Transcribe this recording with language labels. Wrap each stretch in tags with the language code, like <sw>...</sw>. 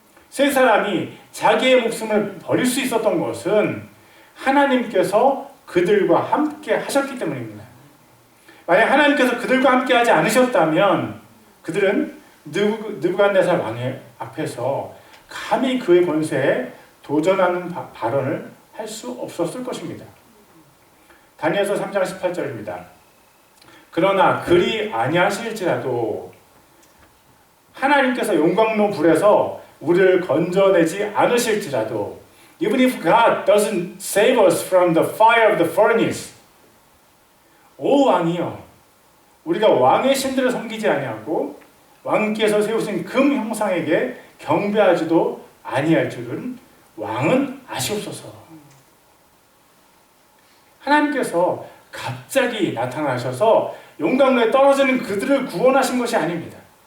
<ko>세 사람이 자기의 목숨을 버릴 수 있었던 것은 하나님께서 그들과 함께 하셨기 때문입니다. 만약 하나님께서 그들과 함께 하지 않으셨다면 그들은 느부갓네살 왕의 앞에서 감히 그의 권세에 도전하는 발언을 할 수 없었을 것입니다. 다니엘서 3장 18절입니다. 그러나 그리 아니하실지라도 하나님께서 용광로 불에서 우리를 건져내지 않으실지라도</ko> <en>Even if God doesn't save us from the fire of the furnace,</en> <ko>오 왕이여, 우리가 왕의 신들을 섬기지 아니하고 왕께서 세우신 금 형상에게 경배하지도 아니할 줄은 왕은 아시옵소서. 하나님께서 갑자기 나타나셔서 용광로에 떨어지는 그들을 구원하신 것이 아닙니다.</ko>